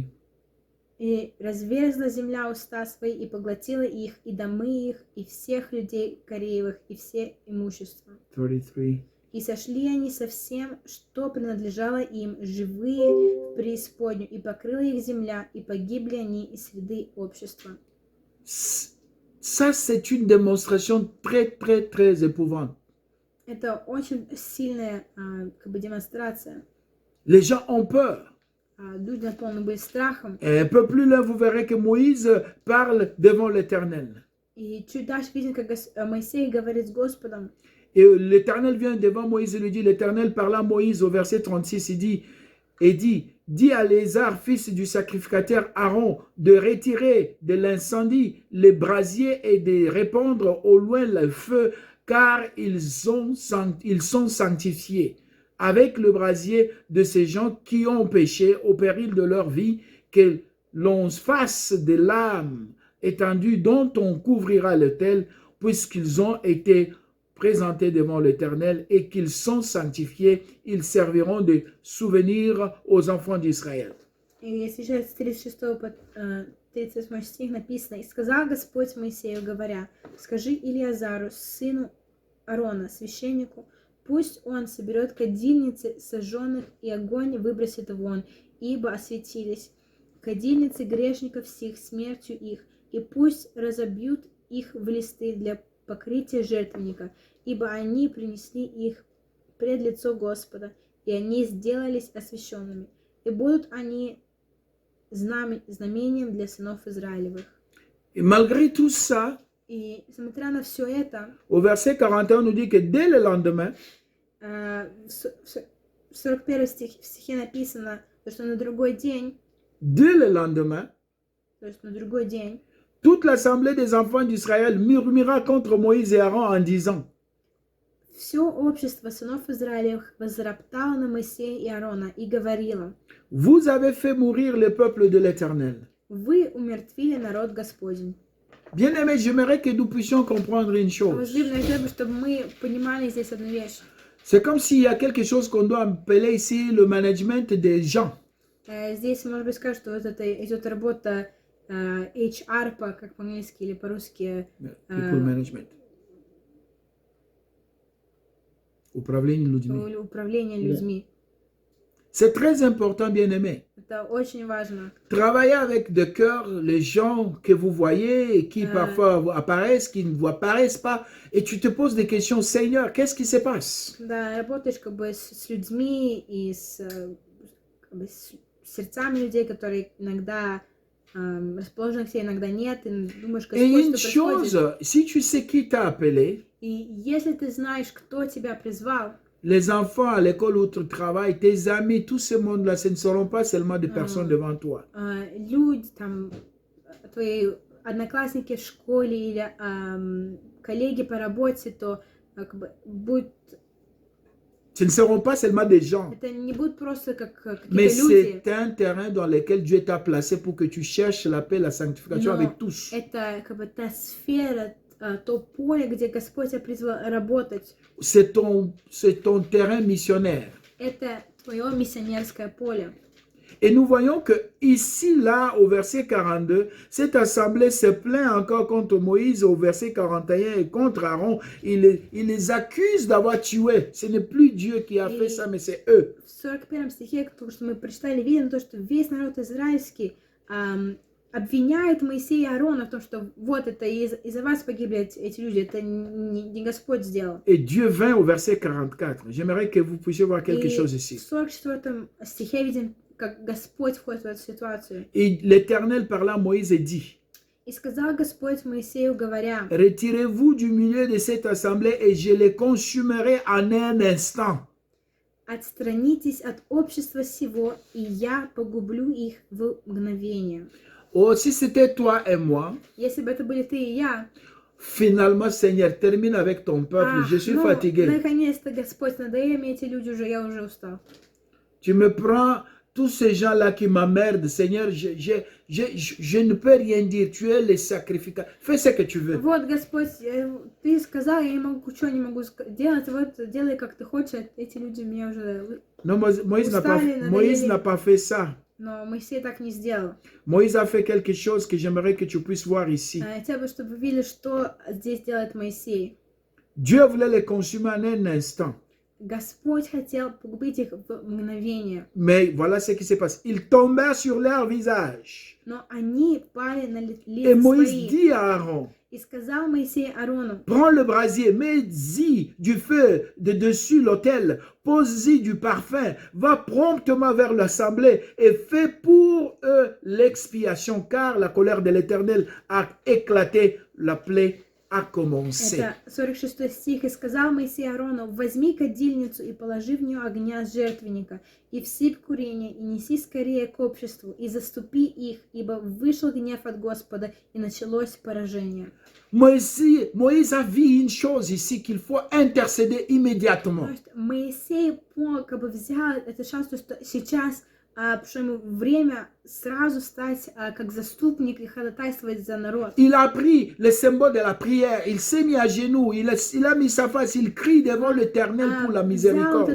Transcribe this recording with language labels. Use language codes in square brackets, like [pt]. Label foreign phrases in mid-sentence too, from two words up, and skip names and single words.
[ru] «И разверзла земля уста свои, и поглотила их, и домы их, и всех людей Кореевых, и все имущество. 33. И сошли они со всем, что принадлежало им, живые в преисподнюю, и покрыла их земля, и погибли они из среды общества». [fr] Ça, c'est une démonstration très éprouvante. [ru] Это очень сильная как бы демонстрация. [fr] Les gens ont peur. [ru] люди наполнены были страхом. [fr] Et un peu plus loin, vous verrez que Moïse parle devant l'Éternel. [ru] И чуть дальше видим, как Моисей говорит с Господом. [fr] Et l'Éternel vient devant Moïse et lui dit, l'Éternel parla à Moïse au verset 36, il dit, dis à Lézard, fils du sacrificateur Aaron, de retirer de l'incendie les brasiers et de répandre au loin le feu, car ils sont sanctifiés. Avec le brasier de ces gens qui ont péché au péril de leur vie, que l'on fasse des lames étendues dont on couvrira l'autel, puisqu'ils ont été présentés devant l'Éternel et qu'ils sont sanctifiés, ils serviront de souvenir aux enfants d'Israël. [ru] И если же с 36 по 38 стих написано: «И сказал Господь Моисею, говоря, скажи Илиазару, сыну Аарона, священнику, пусть он соберет кадильницы сожженных и огонь выбросит вон, ибо осветились кадильницы грешников сих смертью их, и пусть разобьют их в листы для покрытия жертвенника, ибо они принесли их пред лицо Господа, и они сделались освященными, и будут они знамением для сынов Израилевых». [fr] Et malgré tout ça, [ru] И смотря на все это, [fr] au verset 41, on nous dit que dès le lendemain, [ru] в 41 стихе написано, что на другой день, [fr] dès le lendemain, [ru] то есть на другой день, [fr] toute l'assemblée des enfants d'Israël murmura contre Moïse et Aaron en disant, [ru] все общество сынов Израилевых возроптало на Моисея и Аарона и говорило: [fr] vous avez fait mourir le peuple de l'Éternel. [ru] Вы умертвили народ Господень. [fr] Bien-aimés, j'aimerais que nous puissions comprendre une chose. [ru] Возлюбленные, я хотела бы, чтобы мы понимали здесь одну вещь. [fr] C'est comme s'il y a quelque chose qu'on doit appeler ici le management des gens. [ru] Здесь, может быть, скажут, что вот это идет работа HR, как по-английски или по-русски. [en] People management. [ru] Управление людьми. Управление людьми. [fr] C'est très important, bien-aimés. [ru] Это очень важно. [fr] Travaillez avec de cœur les gens que vous voyez et qui parfois apparaissent, qui ne vous apparaissent pas. Et tu te poses des questions, Seigneur, qu'est-ce qui se passe? [ru] Да, работаешь как бы с людьми и с сердцами людей, которые иногда расположены к тебе, иногда нет. И думаешь, [fr] Et une [ru] Господь, что происходит. [fr] chose, si tu sais qui t'a appelé, [ru] И если ты знаешь, кто тебя призвал, [fr] les enfants à l'école où tu travailles, tes amis, tout ce monde-là, ce ne seront pas seulement des personnes devant toi. [ru] люди, там, твои одноклассники в школе или коллеги по работе, то как бы будет... [fr] Ce ne seront pas seulement des gens, [ru] Это не будут просто как [fr] mais [ru] какие-то люди. [fr] c'est un terrain dans lequel Dieu t'a placé pour que tu cherches la paix, la sanctification [ru] Но [fr] avec tous. [ru] это как бы та сфера, то поле, где Господь тебя призвал работать. [fr] C'est ton terrain missionnaire. [ru] Это твое миссионерское поле. [fr] Et nous voyons que ici, là, au verset 42, cette assemblée se plaint encore contre Moïse au verset 41 et contre Aaron. Il les accuse d'avoir tué. Ce n'est plus Dieu qui a fait ça, mais c'est eux. [ru] В 41 стихе, потому что мы прочитали, видим то, что весь народ израильский обвиняет Моисея и Аарона в том, что вот это из-за вас погибли эти люди, это не Господь сделал. [fr] Et Dieu vint au verset 44. J'aimerais que vous puissiez voir quelque chose ici. [ru] В 44 стихе видим, как Господь входит в эту ситуацию. [fr] Et l'Éternel parla à Moïse et dit, [ru] И сказал Господь Моисею, говоря: [fr] retirez-vous du milieu de cette assemblée et je les consumerai en un instant. [ru] Отстранитесь от общества сего, и я погублю их в мгновение. [fr] Oh, si c'était toi et moi, [ru] Если бы это были ты и я, [fr] finalement, Seigneur, termine avec ton peuple. Je suis fatigué. [ru] Наконец-то, Господь, надоели мне эти люди уже, я уже устал. [fr] Tu me prends tous ces gens-là qui m'emmerdent, Seigneur, je ne peux rien dire. Tu es le sacrificateur. Fais ce que tu veux. [ru] Вот, Господь, ты сказал, я не могу, что не могу делать, вот делай, как ты хочешь, эти люди меня уже... [fr] Non, Moïse n'a pas fait ça. [ru] Но Моисей так не сделал. [fr] Moïse a fait quelque chose que j'aimerais que tu puisses voir ici. [ru] Хотя бы, чтобы вы видели, что здесь делает Моисей. [fr] Dieu voulait les consumer en un instant. [ru] Господь хотел погубить их в мгновение. [fr] Mais voilà ce qui s'est passé. Ils tombèrent sur leur visage. [ru] Но они пали на [fr] Et [ru] лица [fr] Moïse [ru] свои. [fr] dit à Aaron, [ru] И сказал Моисей Аарону: [fr] prends le brasier, mets-y du feu de dessus l'autel, pose-y du parfum, va promptement vers l'assemblée et fais pour eux l'expiation, car la colère de l'Éternel a éclaté, la plaie a commencé. [ru] Это 46 стих. «И сказал Моисей Аарону: возьми кадильницу и положи в нее огня с жертвенника, и всыпь курение, и неси скорее к обществу, и заступи их, ибо вышел гнев от Господа, и началось поражение». [fr] Moïse a vu une chose ici qu'il faut intercéder immédiatement. [ru] То есть Моисей взял этот шанс, что сейчас что ему время сразу стать как заступник и ходатайствовать за народ. [fr] Il a pris le symbole de la prière, il s'est mis à genoux, il a mis sa face, il crie devant l'Éternel pour la miséricorde.